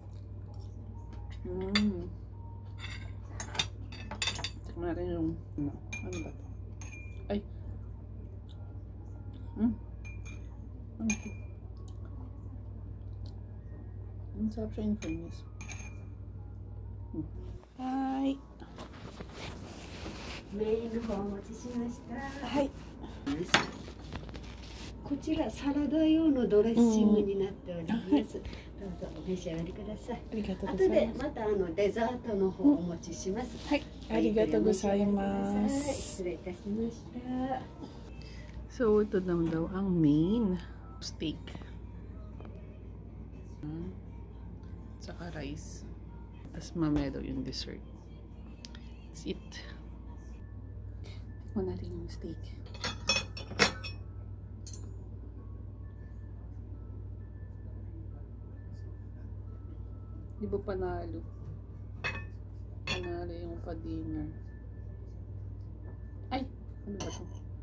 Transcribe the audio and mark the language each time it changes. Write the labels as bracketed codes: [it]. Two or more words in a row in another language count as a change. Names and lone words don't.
[tl] Tikman natin yung ano ba ito? Ay! Ano ito? Ang sarap siya [en] in fairness. [tl] Hi! [ja] メインの方お持ちしました。はい。こちらサラダ用のドレッシングになっております。どうぞお召し上がりください。ありがとうご後ざいます。でまたデザートの方お持ちします。はい。ありがとうございます。失礼いたしました。 [tl] So, ito naman daw ang main steak. Saka rice. Tapos mamaya daw yung dessert. [en] That's it. [tl] Tikman natin yung steak. Di ba panalo? Kanari yung pa-dinner. Ay! Ano ba ito?